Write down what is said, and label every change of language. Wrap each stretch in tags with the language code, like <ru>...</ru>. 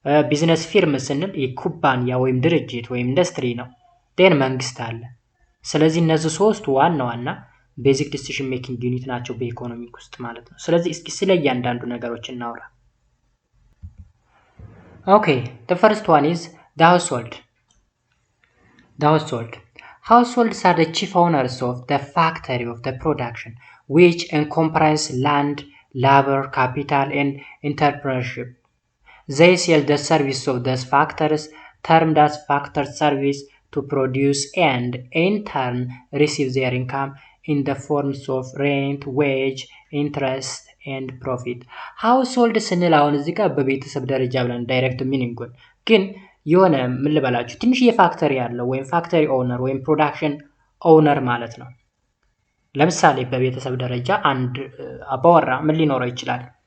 <am>ቢዝነስ ፊርም ስንል የኩባንያ ወይም ድርጅት ወይም ኢንዱስትሪ ነው። ዴን መንግስት አለ። ስለዚህ እነዚህ ሶስቱ ዋና ቤዚክ ዲሲሽን ሜኪንግ ዩኒት ናቸው በኢኮኖሚክ ውስጥ ማለት ነው። ስለዚህ እስኪ ስለ እያንዳንዱ ነገሮች እናውራ።</am> <en>Okay, the first one is the household. The household. Households are the chief owners of the factory of the production, which encompass land, labor, capital, and entrepreneurship. They sell the service of those factories, termed as factor service, to produce and, in turn, receive their income in the forms of rent, wage, interest, and profit.</en> <am>Household ስንል አሁን እዚህ ጋር በቤተሰብ ደረጃ ብለን ዳይሬክት ሚኒንጉን ግን የሆነ ምን ልበላችሁ ትንሽ የፋክተሪ ያለው ወይም ፋክተሪ ኦውነር ወይም ፕሮዳክሽን ኦውነር ማለት ነው። ለምሳሌ በቤተሰብ ደረጃ አንድ አባወራ ምን ሊኖረው ይችላል?</am>